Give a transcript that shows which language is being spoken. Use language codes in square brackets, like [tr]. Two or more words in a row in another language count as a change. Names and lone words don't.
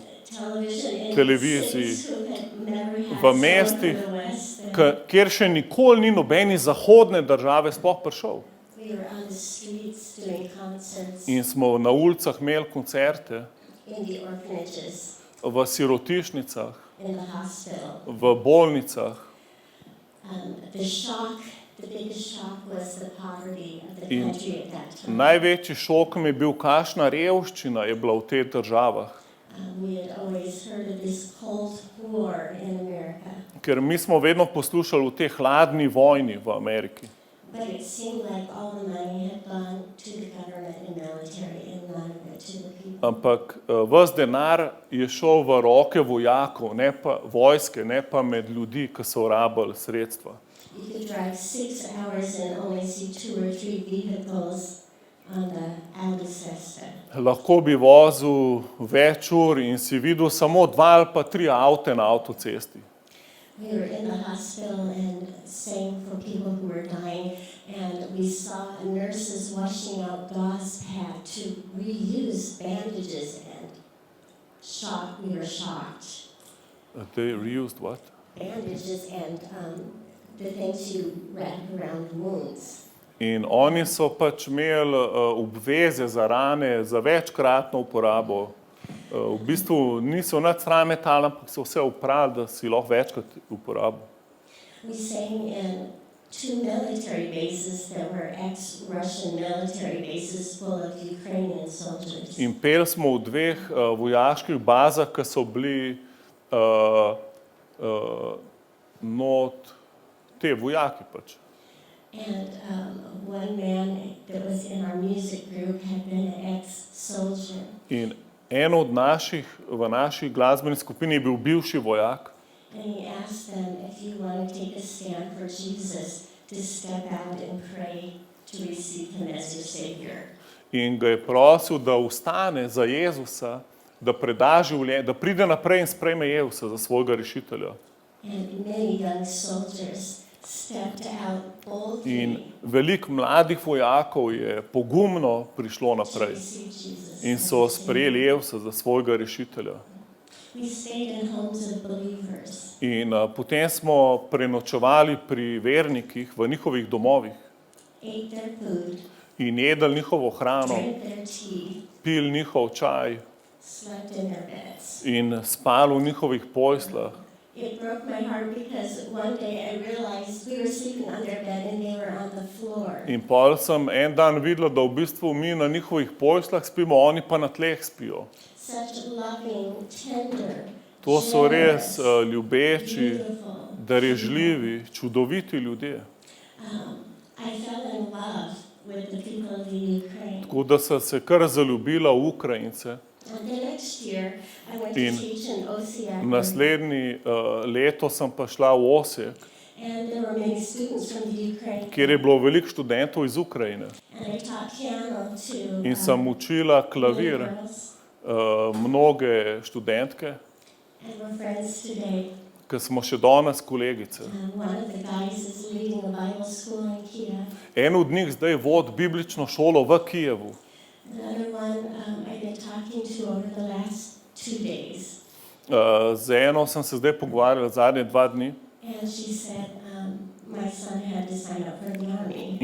[en] television in [sl] televiziji, [en] cities who had never had [sl] v [en] someone [sl] mestih, [en] from the West. And [sl] kjer še nikoli ni nobeni zahodne države sploh prišel. [en] we were on the streets doing concerts [sl] In smo na ulicah imeli koncerte, [en] in the orphanages, [sl] v sirotišnicah, [en] in the hospital. [sl] v bolnicah. [en] The biggest shock was the poverty of the [sl] In [en] country at that time. [sl] največji šok mi je bil, kakšna revščina je bila v teh državah. [en] We had always heard of this Cold War in America, [sl] Ker mi smo vedno poslušali o tej hladni vojni v Ameriki. [en] but it seemed like all the money had gone to the government and military and none of it to the people. [sl] Ampak ves denar je šel v roke vojakov, ne pa vojske, ne pa med ljudi, ki so rabili sredstva. [en] You could drive 6 hours and only see 2 or 3 vehicles on the autocesta. [sl] Lahko bi vozil več ur in si videl samo 2 ali pa 3 avte na avtocesti. [en] We were in the hospital and praying for people who were dying, and we saw nurses washing out gauze pad to reuse bandages, and we were shocked. They reused what? Bandages and the things you wrap around wounds. [sl] In oni so pač imeli obveze za rane, za večkratno uporabo. V bistvu niso nič stran metali, ampak so vse upravili, da si lahko večkrat uporabil. [en] We sang in 2 military bases that were ex-Russian military bases full of Ukrainian soldiers. [sl] In peli smo v 2 vojaških bazah, ki so bili not te vojaki pač. [en] And one man that was in our music group had been an ex-soldier. [sl] In en od v naši glasbeni skupini je bil bivši vojak [en] And he asked them, if you want to take a stand for Jesus, to step out and pray to receive him as your Savior. [sl] in ga je prosil, da vstane za Jezusa, da preda življenje, da pride naprej in sprejme Jezusa za svojega rešitelja. [en] And many young soldiers stepped out boldly [sl] In veliko mladih vojakov je pogumno prišlo [en] to [sl] naprej [en] receive Jesus. [sl] in [en] as [sl] so [en] their [sl] sprejeli [en] Savior. [sl] Jezusa za svojega rešitelja. [en] We stayed in homes of believers. [sl] In potem smo prenočevali pri vernikih v njihovih domovih [en] Ate their food, [sl] in jedli njihovo hrano, [en] drank their tea, [sl] pili njihov čaj [en] slept in their beds. [sl] in spali v njihovih poslah. [en] It broke my heart because one day I realized we were sleeping on their bed and they were on the floor. [sl] In pol sem en dan videla, da v bistvu mi na njihovih poslah spimo, oni pa na tleh spijo. [en] Such loving, tender, [sl] To so res [en] generous, [sl] ljubeči, [en] beautiful. [sl] darežljivi, čudoviti ljudje. [en] I fell in love with the people of the Ukraine. [sl] Tako da sem se kar zaljubila v Ukrajince. [en] And the next year, I went to [sl] In [en] teach in Osijek, [sl] Naslednji leto sem pa šla v Osijek, [en] and there were many students from the Ukraine. [sl] kjer je bilo veliko študentov iz Ukrajine. [en] And I taught piano to [sl] In sem učila [en] many [sl] klavir [en] girls, [sl] mnoge študentke, [en] and we're friends today. [sl] ki smo še danes kolegice. [en] One of the guys is leading a Bible school in Kiev. [sl] En od njih zdaj vodi biblično šolo v Kijevu. [en] Another one I've been talking to over the last 2 days. [sl] Z eno sem se zdaj pogovarjala zadnje 2 dni [en] And she said, my son had to sign up for the army.